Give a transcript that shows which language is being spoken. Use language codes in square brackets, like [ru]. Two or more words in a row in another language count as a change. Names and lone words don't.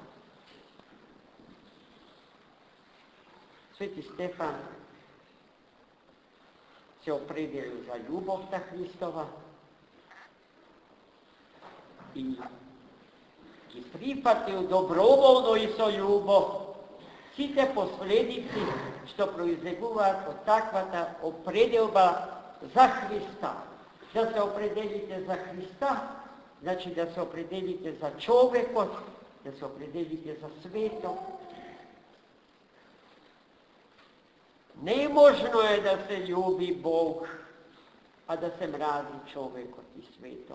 [mk] Свети Стефан се определил за љубовта Христова и ги прифатил доброволно и со љубов сите последици што произлегуваат од таквата определба за Христа, Да се определите за Христа, значи да се определите за човекот, да се определите за свето. Неможно е да се љуби Бог, а да се мрази човекот и свето.